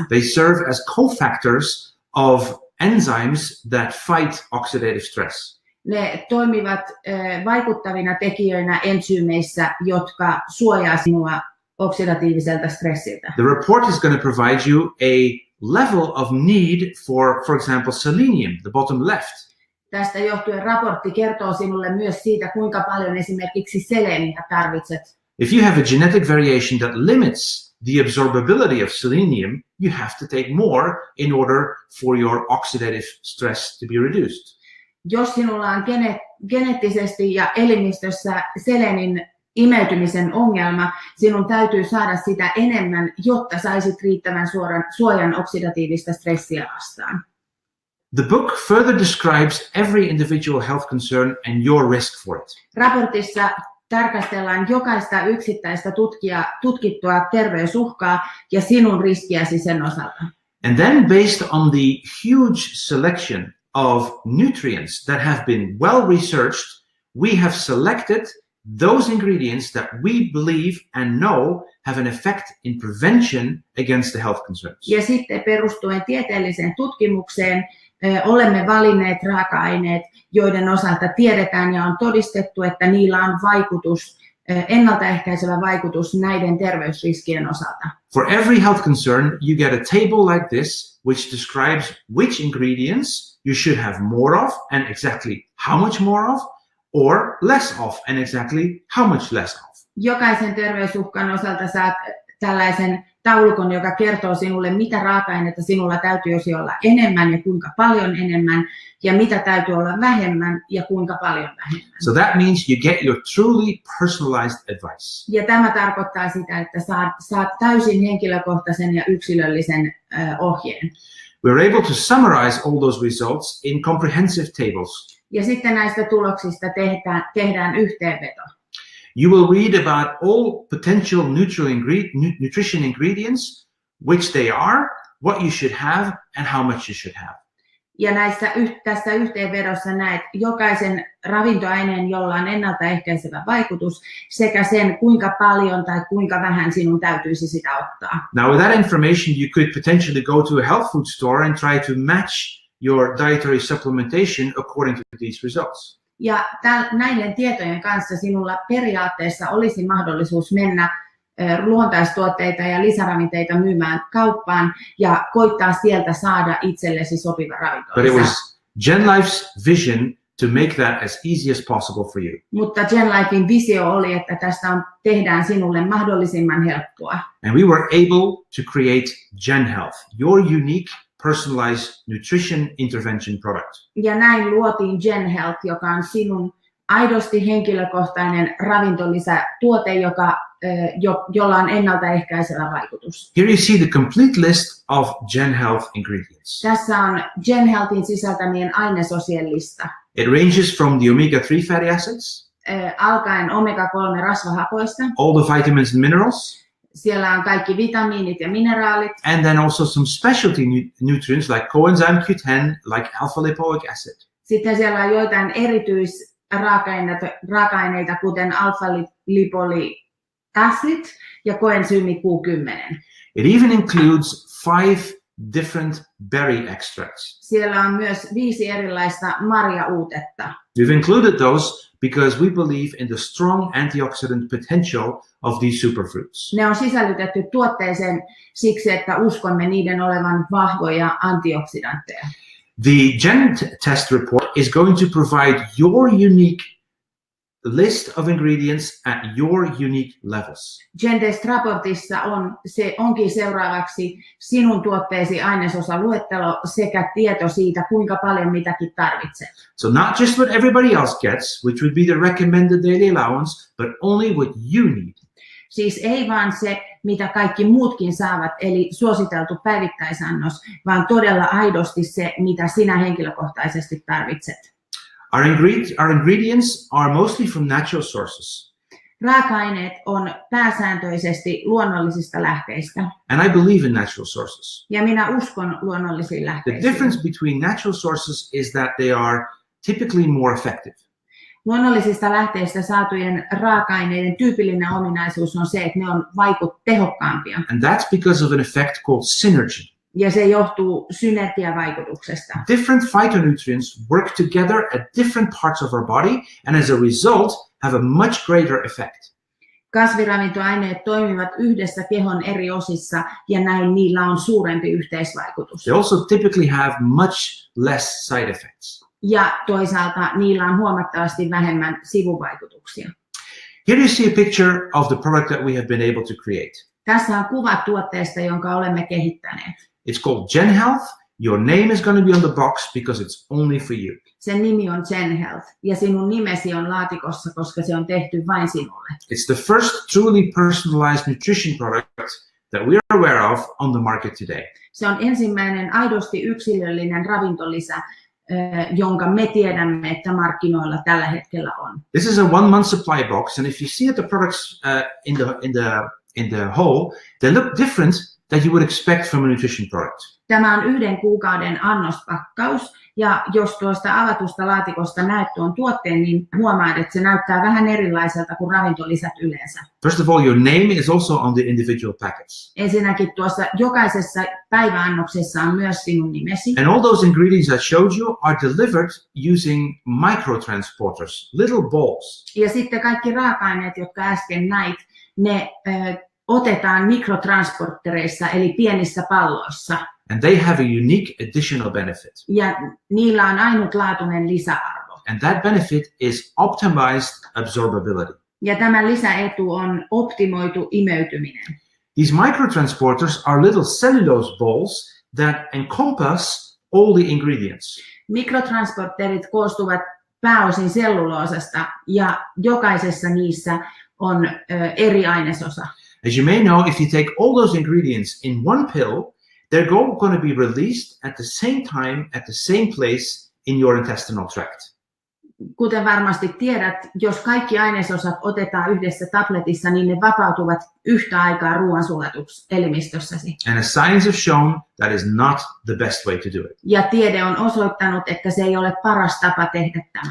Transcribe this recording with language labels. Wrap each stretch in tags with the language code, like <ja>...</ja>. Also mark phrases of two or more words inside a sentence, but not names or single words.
<en>They serve as cofactors of enzymes that fight oxidative stress.</en> <fi>Ne toimivat vaikuttavina tekijöinä entsyymeissä, jotka suojaa sinua oksidatiiviselta stressiltä.</fi> <en>The report is going to provide you a level of need for example, selenium, the bottom left.</en> <fi>Tästä johtuen raportti kertoo sinulle myös siitä, kuinka paljon esimerkiksi seleniä tarvitset.</fi> <en>If you have a genetic variation that limits the absorbability of selenium, you have to take more in order for your oxidative stress to be reduced.</en> <fi>Jos sinulla on geneettisesti ja elimistössä selenin imeytymisen ongelma, sinun täytyy saada sitä enemmän, jotta saisit riittävän suojan oksidatiivista stressiä vastaan.</fi> <en>The book further describes every individual health concern and your risk for it.</en> <fi>Raportissa tarkastellaan jokaista yksittäistä tutkittua terveysuhkaa ja sinun riskiäsi sen osalta.</fi> <en>And then based on the huge selection of nutrients that have been well researched, we have selected those ingredients that we believe and know have an effect in prevention against the health concerns.</en> <fi>Ja sitten perustuen tieteelliseen tutkimukseen olemme valinneet raaka-aineet, joiden osalta tiedetään ja on todistettu, että niillä on vaikutus, ennaltaehkäisevä vaikutus näiden terveysriskien osalta.</fi> <en>For every health concern, you get a table like this, which describes which ingredients you should have more of and exactly how much more of, or less of and exactly how much less of.</en> <fi>Jokaisen terveysuhkan osalta saat tällaisen taulukon, joka kertoo sinulle, mitä raaka-aineita sinulla täytyisi olla enemmän ja kuinka paljon enemmän, ja mitä täytyy olla vähemmän ja kuinka paljon vähemmän.</fi> <en>So that means you get your truly personalized advice.</en> <fi>Ja tämä tarkoittaa sitä, että saat täysin henkilökohtaisen ja yksilöllisen ohjeen.</fi> <en>We're able to summarize all those results in comprehensive tables.</en> <fi>Ja sitten näistä tuloksista tehdään yhteenveto.</fi> <en>You will read about all potential nutrition ingredients, which they are, what you should have, and how much you should have.</en> <fi>Ja tässä yhteenvedossa näet jokaisen ravintoaineen, jolla on ennaltaehkäisevä vaikutus, sekä sen, kuinka paljon tai kuinka vähän sinun täytyisi sitä ottaa.</fi> <en>Now with that information, you could potentially go to a health food store and try to match your dietary supplementation according to these results.</en> <fi>Ja näiden tietojen kanssa sinulla periaatteessa olisi mahdollisuus mennä luontaistuotteita ja lisäravinteita myymään kauppaan ja koittaa sieltä saada itsellesi sopiva ravinto.</fi> <en>But it was GenLife's vision to make that as easy as possible for you.</en> <fi>Mutta GenLifein visio oli, että tästä tehdään sinulle mahdollisimman helppoa.</fi> <en>And we were able to create GenHealth, your unique personalized nutrition intervention product.</en> <fi>Ja näin luotiin GenHealth, joka on sinun aidosti henkilökohtainen ravintolisätuote, jolla on ennaltaehkäisevä vaikutus.</fi> <en>Here you see the complete list of GenHealth ingredients.</en> <fi>Tässä on GenHealthin sisältämien ainesosien lista.</fi> <en>It ranges from the omega-3 fatty acids,</en> <fi>alkaen omega-3 rasvahapoista.</fi> <en>all the vitamins and minerals,</en> <fi>Siellä on kaikki vitamiinit ja mineraalit.</fi> <en>and then also some specialty nutrients like coenzyme Q10, like alpha-lipoic acid.</en> <fi>Sitten siellä on joitain erityisraaka-aineita, kuten</fi> <en>alpha-lipoic acid</en> <fi>ja koensyymi Q10.</fi> <en>It even includes 5 different berry extracts.</en> <fi>Siellä on myös 5 erilaista marjauutetta.</fi> <en>We've included those because we believe in the strong antioxidant potential of these superfruits.</en> <fi>Ne on sisällytetty tuotteeseen siksi, että uskomme niiden olevan vahvoja antioksidantteja.</fi> <en>The Gen Test report is going to provide your unique list of ingredients at your unique levels.</en> <fi>GenTest-raportissa onkin seuraavaksi sinun tuotteesi ainesosaluettelo sekä tieto siitä, kuinka paljon mitäkin tarvitset.</fi> <en>So not just what everybody else gets, which would be the recommended daily allowance, but only what you need.</en> <fi>Siis ei vaan se, mitä kaikki muutkin saavat, eli suositeltu päivittäisannos, vaan todella aidosti se, mitä sinä henkilökohtaisesti tarvitset.</fi> <en>Our ingredients are mostly from natural sources.</en> <fi>Raaka-aineet on pääsääntöisesti luonnollisista lähteistä.</fi> <en>And I believe in natural sources.</en> <fi>Ja minä uskon luonnollisiin</fi> <en>The</en> <fi>lähteisiin.</fi> <en>difference between natural sources is that they are typically more effective.</en> <fi>Luonnollisista lähteistä saatujen raaka-aineiden tyypillinen ominaisuus on se, että ne on tehokkaampia.</fi> <en>And that's because of an effect called synergy.</en> <fi>Ja se johtuu synergiavaikutuksesta.</fi> <en>Different phytonutrients work together at different parts of our body and as a result have a much greater effect.</en> <fi>Kasviravintoaineet toimivat yhdessä kehon eri osissa ja näin niillä on suurempi yhteisvaikutus.</fi> <en>They also typically have much less side effects.</en> <fi>Ja toisaalta niillä on huomattavasti vähemmän sivuvaikutuksia.</fi> <en>Here you see a picture of the product that we have been able to create.</en> <fi>Tässä on kuva tuotteesta, jonka olemme kehittäneet.</fi> <en>It's called Gen Health. Your name is going to be on the box because it's only for you.</en> <fi>Sen nimi on Gen Health ja sinun nimesi on laatikossa, koska se on tehty vain sinulle.</fi> <en>It's the first truly personalized nutrition product that we are aware of on the market today.</en> <fi>Se on ensimmäinen aidosti yksilöllinen ravintolisä, jonka me tiedämme, että markkinoilla tällä hetkellä on.</fi> <en>This is a 1 month supply box, and if you see at the products in the whole, they look different than you would expect from a nutrition product.</en> <fi>Tämä on 1 kuukauden annospakkaus, ja jos tuosta avatusta laatikosta näet tuon tuotteen, niin huomaat, että se näyttää vähän erilaiselta kuin ravintolisät yleensä.</fi> <en>First of all, your name is also on the individual packets.</en> <fi>Ensinnäkin tuossa jokaisessa päiväannoksessa on myös sinun nimesi.</fi> <en>And all those ingredients I showed you are delivered using microtransporters, little balls.</en> <fi>Ja sitten kaikki raaka-aineet, jotka äsken näit, ne otetaan mikrotransporttereissa, eli pienissä palloissa.</fi> <en>And they have a unique additional benefit.</en> <fi>Ja niillä on ainutlaatuinen lisäarvo.</fi> <en>And that benefit is optimized absorbability.</en> <fi>Ja tämä lisäetu on optimoitu imeytyminen.</fi> <en>These microtransporters are little cellulose balls that encompass all the ingredients.</en> <fi>Mikrotransporterit koostuvat pääosin selluloosasta ja jokaisessa niissä on eri ainesosa.</fi> <en>As you may know, if you take all those ingredients in one pill, they're going to be released at the same time, at the same place in your intestinal tract.</en> <fi>Kuten varmasti tiedät, jos kaikki ainesosat otetaan yhdessä tabletissa, niin ne vapautuvat yhtä aikaa ruoansulatuselimistössäsi.</fi> <en>And as science has shown, that is not the best way to do it.</en> <fi>Ja tiede on osoittanut, että se ei ole paras tapa tehdä tämä.</fi>